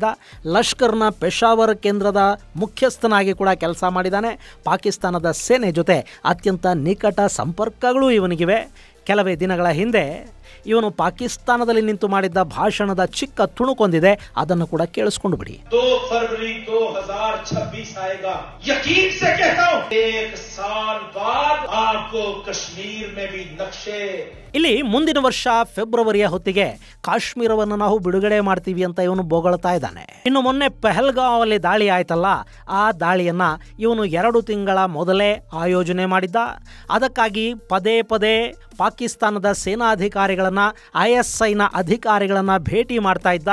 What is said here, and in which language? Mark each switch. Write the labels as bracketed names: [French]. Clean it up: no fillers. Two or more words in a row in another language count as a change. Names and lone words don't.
[Kannada] ಲಷ್ಕರ್ನ ಪೆಶಾವರ್ ಕೇಂದ್ರದ ಮುಖ್ಯಸ್ಥನಾಗಿ ಕೂಡ ಕೆಲಸ ಮಾಡಿದ್ದಾನೆ. ಪಾಕಿಸ್ತಾನದ ಸೇನೆ ಜೊತೆ ಅತ್ಯಂತ ನಿಕಟ ಸಂಪರ್ಕಗಳು ಇವನಿಗಿವೆ. ಕೆಲವೇ ದಿನಗಳ ಹಿಂದೆ ಇವನು ಪಾಕಿಸ್ತಾನದಲ್ಲಿ ನಿಂತು ಮಾಡಿದ್ದ ಭಾಷಣದ ಚಿಕ್ಕ ತುಣುಕೊಂದಿದೆ, ಅದನ್ನು ಕೂಡ ಕೇಳಿಸ್ಕೊಂಡು ಬಿಡಿ. [Urdu] 2 فروری 2026 آئے گا، یقین سے کہتا ہوں، 1 سال بعد آپ کو کشمیر میں بھی نقشے. [Kannada] ಇಲ್ಲಿ ಮುಂದಿನ ವರ್ಷ ಫೆಬ್ರವರಿಯ ಹೊತ್ತಿಗೆ ಕಾಶ್ಮೀರವನ್ನು ನಾವು ಬಿಡುಗಡೆ ಮಾಡ್ತೀವಿ ಅಂತ ಇವನು ಬೋಗಳ್ತಾ ಇದ್ದಾನೆ. ಇನ್ನು ಮೊನ್ನೆ ಪೆಹಲ್ಗಾಂವ್ ಅಲ್ಲಿ ದಾಳಿ ಆಯ್ತಲ್ಲ, ಆ ದಾಳಿಯನ್ನ ಇವನು 2 ತಿಂಗಳ ಮೊದಲೇ ಆಯೋಜನೆ ಮಾಡಿದ್ದ. ಅದಕ್ಕಾಗಿ ಪದೇ ಪದೇ ಪಾಕಿಸ್ತಾನದ ಸೇನಾಧಿಕಾರಿಗಳನ್ನ, ISIನ ಅಧಿಕಾರಿಗಳನ್ನ ಭೇಟಿ ಮಾಡ್ತಾ ಇದ್ದ.